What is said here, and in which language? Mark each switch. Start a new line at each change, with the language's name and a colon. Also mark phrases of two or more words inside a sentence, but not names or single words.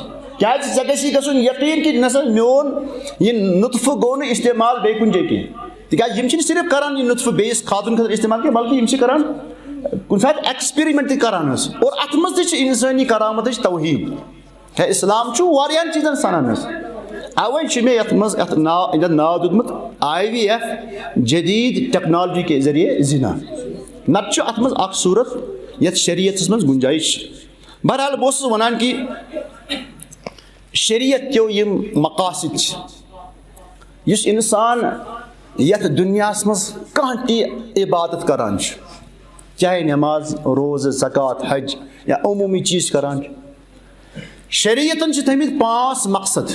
Kashmiri: کیازِ ژےٚ گژھی گژھُن یقیٖن کہِ نسا میون یہِ نُطفہٕ گوٚو نہٕ استعمال بیٚیہِ کُنہِ جایہِ کینٛہہ. تِکیازِ یِم چھِنہٕ صرف کران یہِ نُطفہٕ بیٚیِس کھادُن خٲطرٕ استعمال کینٛہہ بلکہِ یِم چھِ کران کُنہِ ساتہٕ ایکسپیرمنٹ تہِ کران حظ. اور اتھ منٛز تہِ چھِ انسٲنی کرامتٕچ توہیٖن. ہے اسلام چھُ واریاہن چیٖزن سنان حظ. اوے چھُ مےٚ یتھ منٛز یتھ ناو دیُتمُت آئی وی ایف
Urdu: جدید ٹیکنالوجی کے ذریعے زنا.
Kashmiri: نتہٕ چھُ اتھ منٛز اکھ صوٗرت یتھ شریعتس منٛز گُنجٲیش چھِ. بہرحال بہٕ اوسُس ونان کہ شریعت کیو یِم مقاصد چھِ یُس انسان یتھ دُنیاہس منٛز کانٛہہ تہِ عبادت کران چھُ چاہے نماز روزٕ زکات حج یا عموٗمی چیٖز کران چھُ شریعتن چھِ تھٲمٕتۍ 5 مقصد.